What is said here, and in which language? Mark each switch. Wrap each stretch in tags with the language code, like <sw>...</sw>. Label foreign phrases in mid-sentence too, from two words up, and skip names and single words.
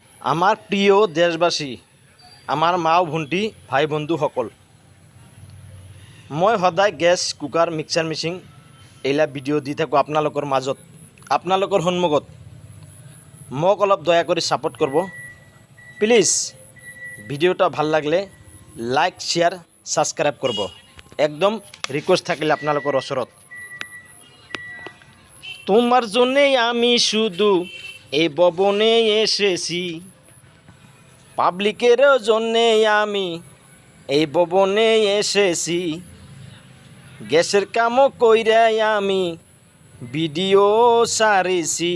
<as>আমার প্রিয় দেশবাসী, আমার মা ও ভণ্টি ভাই বন্ধু সকল, মই সদায়</as> <en>gas cooker mixer machine</en> <as>এইলা ভিডিঅ' দি থাকোঁ আপোনালোকৰ মাজত, আপোনালোকৰ সন্মুখত। মোক অলপ দয়া কৰি ছাপোৰ্ট কৰিব প্লিজ। ভিডিঅ'টা ভাল লাগলে</as> <en>like share subscribe</en> <as>কৰিব, একদম রিকোয়েস্ট থাকিলে আপনাদের ওচৰত।</as> <bn>তোমার জন্যেই আমি শুধু এই ভবনে এসেছি, পাবলিকের জন্যে আমি এই ভবনে এসেছি, গ্যাসের কামও কইরা আমি ভিডিও সারেছি।</bn>